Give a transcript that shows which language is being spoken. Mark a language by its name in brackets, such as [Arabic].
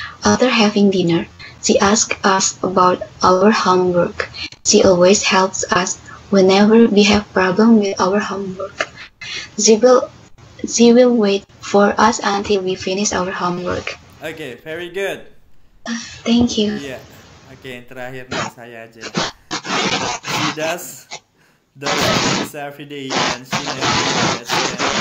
[English] After having dinner, she asks us about our homework. She always helps us whenever we have problem with our homework. She will wait for us until we finish our homework. Okay, very good. Thank you. Yeah. [Indonesian] Okay, yang terakhir nih saya aja. [English] She does things every day and she never gets it.